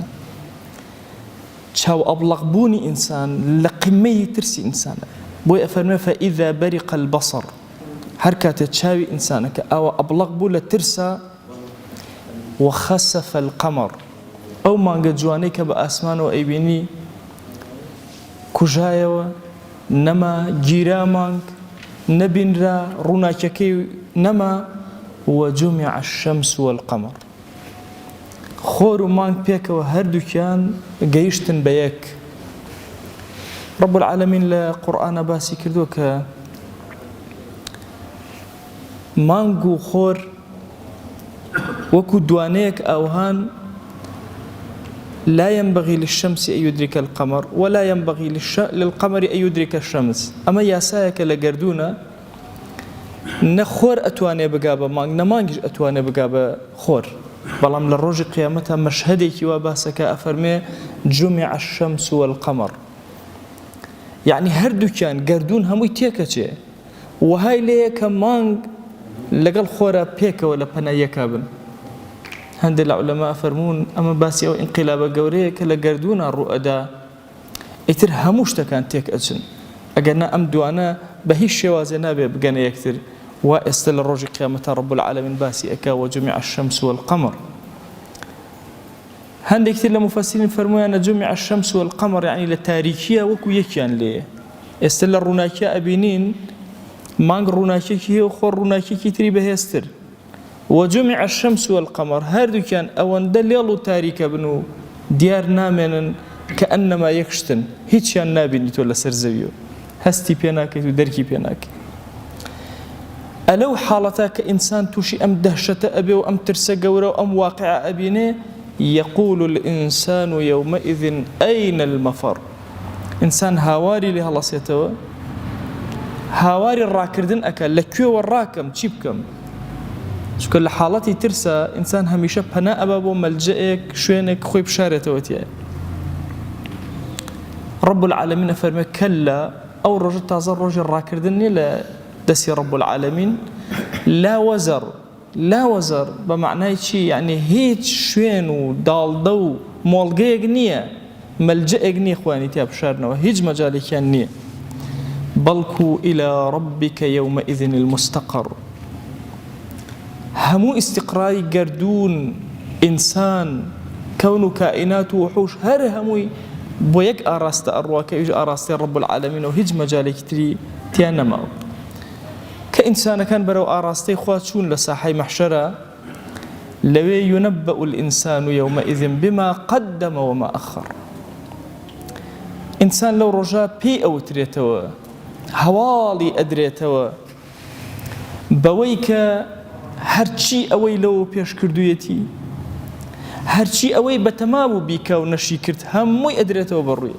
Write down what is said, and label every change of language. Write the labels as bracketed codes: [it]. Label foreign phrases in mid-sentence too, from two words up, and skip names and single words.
[ckb] چاو ئەبڵەق بوونی ئینسان لە قمەی ترسی ئینسانە، بۆی ئەفەرمێ [ar] فەئیذا بەریق البەسەر، [ckb] هەر کاتێک چاوی ئینسانەکە ئەوە ئەبڵەق بوو لە ترسە. [ar] وخسف القمر، [ckb] ئەو مانگە جوانەی کە بە ئاسمانەوە ئەیبینی کوژایەوە، نەما گیرا مانگ، نەبینرا ڕووناکیەکەی نەما. [ar] وجمع الشمس والقمر، [ckb] خۆر و مانگ پێکەوە هەردووکیان گەیشتن بە یەک. ڕەب العالەمین لە قورئانە باسی کردووە کە مانگ و خۆر وەکو دوانەیەک ئاوهان [ar] لا ينبغي للشمس أن يدرك القمر ولا ينبغي للقمر أن يدرك الشمس. [ckb] ئەمە یاسایەکە لە گەردوونە، نە خۆر ئەتوانێ بگا بە مانگ، نە مانگیش ئەتوانێ بگا بە خۆر. بەڵام لە ڕۆژی قیامەتە مەشهەدێکی وا باسەکە، ئەفەرمێ [ar] جمع الشمس والقمر، [ckb] یعنی هەردووکیان گەردوون هەمووی تێکەچێ، وهای لێیە کە مانگ لەگەڵ خۆرە پێکەوە لە پەنایەکا بن. هەندێک لە عولەما فەرموون ئەمە باسی ئەو ئینقیلابە گەورەیە کە لە گەردوونە ڕوئەدا، ئیتر هەموو شتەکان تێک ئەچن، ئەگەرنا ئەم دوانە بە هیچ شێوازێ نابێ بگەنە یەکتر. وا ئێستا لە ڕۆژی قیامەتە ڕەب العالەمین باسی ئەکا [ar] وجمع الشمس والقمر. [ckb] هەندێکتر لە مفەسرین فەرموویانە [ar] جمع الشمس والقمر [ckb] یعنی لە تاریکیە وەکو یەکیان لێیە. ئێستا لە ڕووناکیە ئەبینین مانگ ڕووناکیەکی هەیە و خۆر ڕووناکیەکی تری بەهێزتر. [ar] وجمع الشمس والقمر، [ckb] هەردووکیان ئەوەندە لێڵ و تاریکە بن و دیار نامێنن کە ئەنەما یەکشتن، هیچیان نابینی تۆ لەسەر زەویەوە، هەستی پێ ناکەیت و دەرکی پێ ناکەیت. ئەلەو حاڵەتە کە ئینسان تووشی ئەم دەهشەتە ئەبێ و ئەم ترسە گەورە و ئەم واقعە ئەبینێ، [ar] يقول الإنسان يومئذ أين المفر. [ckb] ئینسان هاواری لێ هەڵەسێتەوە، هاواری ڕاکردن ئەکە، لەکوێوە ڕاکەم، چی بکەم؟ چونکە لە حاڵەتی ترسە ئینسان هەمیشە پەنا ئەبا بۆ مەلجەیەک، شوێنێک خۆی بشارێتەوە تایە. ڕەب العالەمین ئەفەرمێ کەلا، ئەو ڕۆژە تازە ڕۆژی ڕاکردن نیە لە دەستی ڕەب العالەمین. [ar] لا وەزەر، لا وەزەر [ckb] بە معنای چی؟ یعنی هیچ شوێن و داڵدە و مۆڵگەیەک نییە، مەلجەیەک نییە خوانی تیا بشارنەوە، هیچ مەجالێکیان نییە. بەڵکو [ar] إلى ربك يومئذ المستقر، [ckb] هەموو ئیستیقراری گەردوون، ئینسان، کەون و کائینات و وحوش هەر هەمووی بۆ یەک ئاراستە ئەڕواکە، ئیش ئاراستەی ڕەب العالەمین و هیچ مەجالێکی تری تیان نەماوە. کە ئینسانەکان بەرەو ئاراستەی خوا چوون لە ساحەی مەحشەرە، لەوێ [ar] ينبأ الإنسان يومئذ بما قدم وما أخر. [ckb] ئینسان لەو ڕۆژە پێی ئەوترێتەوە، هەواڵی ئەدرێتەوە بەوەی کە هەرچی ئەوەی لەوە پێش کردوویەتی، هەرچی ئەوەی بەتەما بوو بیکە و نەشی کرد هەمووی ئەدرێتەوە بەڕوویە.